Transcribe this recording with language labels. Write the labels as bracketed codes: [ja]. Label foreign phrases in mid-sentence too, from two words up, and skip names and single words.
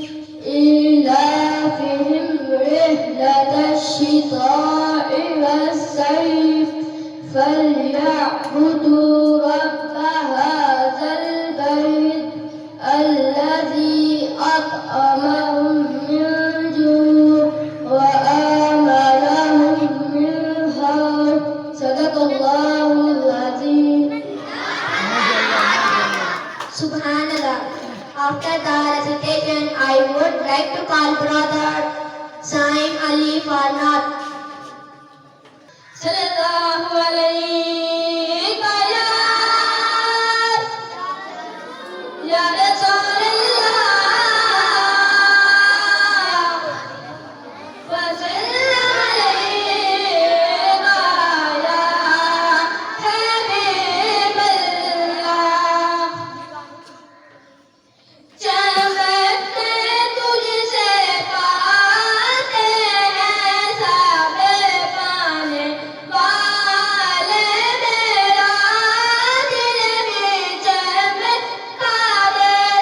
[ar] إيلافهم رحلة الشتاء والصيف فليعبدوا رب هذا البيت الذي أطعمهم من جوع وآمنهم من خوف صدق الله العظيم. Subhanallah. [en] After the recitation, I would like to call brother Saim Ali Farnat. [ar] صلى الله عليه و يا رسول الله و سلم عليه و يا حبيب الله. [ur] چمکتے تجھ سے پاتے ہیں سبے پانے والے میرا دل بھی چمکانے